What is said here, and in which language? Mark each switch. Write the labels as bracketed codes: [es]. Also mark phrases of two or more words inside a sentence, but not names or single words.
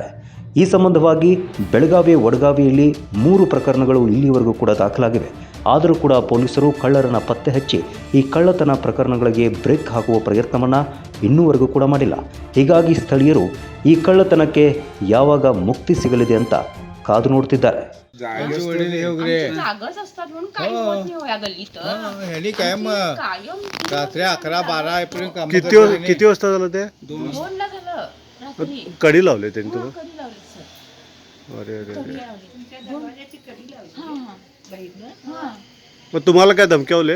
[kn] ಈ ಸಂಬಂಧವಾಗಿ ಬೆಳಗಾವಿ, ವಡಗಾವಿಯಲ್ಲಿ 3 ಪ್ರಕರಣಗಳು ಇಲ್ಲಿವರೆಗೂ ಕೂಡ ದಾಖಲಾಗಿವೆ. ಆದರೂ ಕೂಡ ಪೊಲೀಸರು ಕಳ್ಳರನ್ನು ಪತ್ತೆ ಹಚ್ಚಿ ಈ ಕಳ್ಳತನ ಪ್ರಕರಣಗಳಿಗೆ ಬ್ರೇಕ್ ಹಾಕುವ ಪ್ರಯತ್ನವನ್ನು ಇನ್ನೂವರೆಗೂ ಕೂಡ ಮಾಡಿಲ್ಲ. ಹೀಗಾಗಿ ಸ್ಥಳೀಯರು ಈ ಕಳ್ಳತನಕ್ಕೆ ಯಾವಾಗ ಮುಕ್ತಿ ಸಿಗಲಿದೆ ಅಂತ ಕಾದು ನೋಡ್ತಿದ್ದಾರೆ. [mr] किती वाजता झालं ते? कडी लावले त्यांनी तुम्ही? अरे अरे मग तुम्हाला काय धमक्यावले?